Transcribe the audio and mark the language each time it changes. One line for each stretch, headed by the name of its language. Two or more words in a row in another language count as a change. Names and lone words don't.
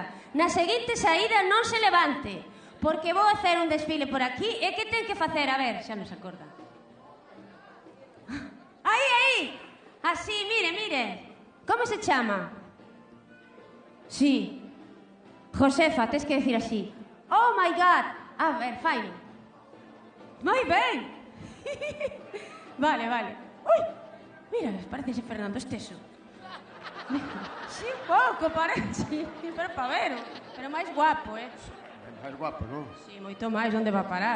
Galician: Na seguinte saída non se levante, porque vou hacer un desfile por aquí. E que ten que facer? A ver, xa non se acorda. Aí! Así, mire. Como se chama? Sí. Josefa, tes que decir así.
English: Oh my God.
Galician: A ver, faino. Moi ben. Vale. Ui, mira, parece Fernando Esteso. Sí, un pouco, parece. Pero pavero. Pero máis guapo, Máis guapo, non? Sí, moito máis. Onde va a parar?